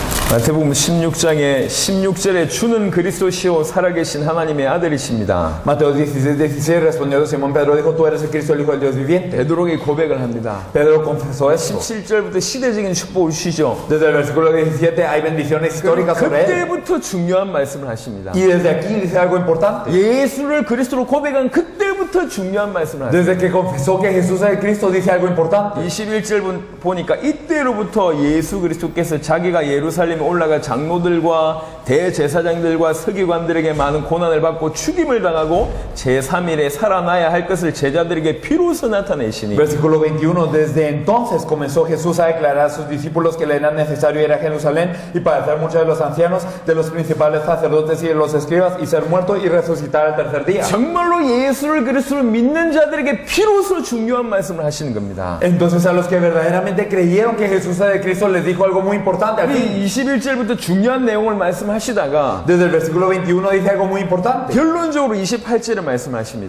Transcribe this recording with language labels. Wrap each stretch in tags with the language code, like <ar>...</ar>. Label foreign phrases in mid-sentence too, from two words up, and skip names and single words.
<ko>마태복음 16장의 16절에 주는 그리스도시요 살아계신 하나님의 아들이십니다.</ko> <es>Mateo 16:16 respondiendo Simón Pedro dijo, tú eres el Cristo, el Hijo del Dios viviente.</es> <ko>베드로가 고백을 합니다.</ko> <es>Pedro confesó esto.</es> <ko>17절부터 시대적인 축복을 주시죠.</ko> <es>Desde el versículo 17 hay bendiciones históricas sobre él.</es> <ko>그때부터 중요한 말씀을 하십니다.</ko> <es>Y desde aquí dice algo importante.</es> <ko>예수를 그리스도로 고백한 그때부터 중요한 말씀을 하십니다.</ko> <es>Desde que confesó que Jesús es el Cristo dice algo importante.</es> <ko>21절 보니까 이때로부터 예수 그리스도께서 자기가 예루살렘에 올라가 장로들과 대제사장들과 서기관들에게 많은 고난을 받고 죽임을 당하고 제3일에 살아나야 할 것을 제자들에게 비로소 나타내시니</ko> <es>Versículo 21. Desde entonces comenzó Jesús a declarar a sus discípulos que le era necesario ir a Jerusalén y padecer mucho de los ancianos, de los principales sacerdotes y de los escribas y ser muerto y resucitar al tercer día.</es> <ko>정말로 예수를 그리스도로 믿는 자들에게 비로소 중요한 말씀을 하시는 겁니다.</ko> <es>Entonces a los que verdaderamente creyeron que Jesús era el Cristo les dijo algo muy importante aquí.</es> <ko>21절부터 중요한 내용을 말씀하시다가</ko> <es>Desde el versículo 21 dice algo muy importante.</es> <ko>결론적으로 28절에 말씀하십니다.</ko>